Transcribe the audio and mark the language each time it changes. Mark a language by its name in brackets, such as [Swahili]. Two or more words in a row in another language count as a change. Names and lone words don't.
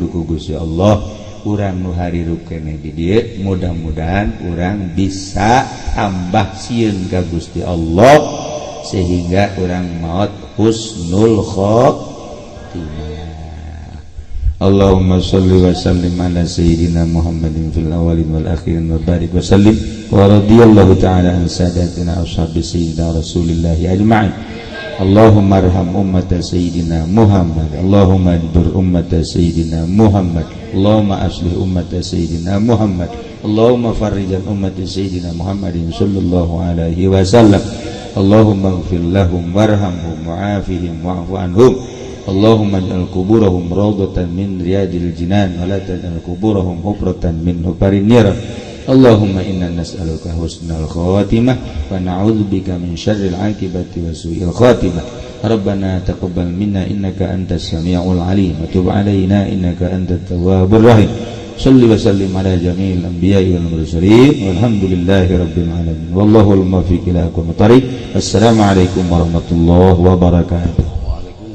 [Sundanese] ku Gusti Allah urang nu harirup keneh di dieu mudah-mudahan urang bisa tambah sieun ka Gusti Allah sehingga urang maot [Arabic] حسن الخاتمة اللهم صل وسلم على سيدنا محمد في الأولين والآخرين و بارك وسلم ورضي الله تعالى عن ساداتنا أصحاب سيدنا رسول الله أجمعين اللهم ارحم أمة سيدنا محمد اللهم اجبر أمة سيدنا محمد اللهم أصلح أمة سيدنا Muhammad Allahumma ajbur ummata sayyidina Muhammad Allahumma aslih ummata sayyidina محمد اللهم فرج عن أمة سيدنا محمد صلى الله عليه وسلم اللهم اغفر لهم وارحمهم وعافهم واعف عنهم اللهم اجعل قبورهم روضة من رياض الجنان ولا تجعل قبورهم حفرة من حفر النيران اللهم إنا نسألك حسن الخاتمة ونعوذ بك من شر العاقبة وسوء الخاتمة ربنا تقبل منا إنك أنت السميع العليم وتب علينا إنك أنت التواب الرحيم صل وسلم على جميع الأنبياء والمرسلين والحمد لله رب العالمين والله الموفق إلى أقوم الطريق السلام عليكم ورحمة الله وبركاته.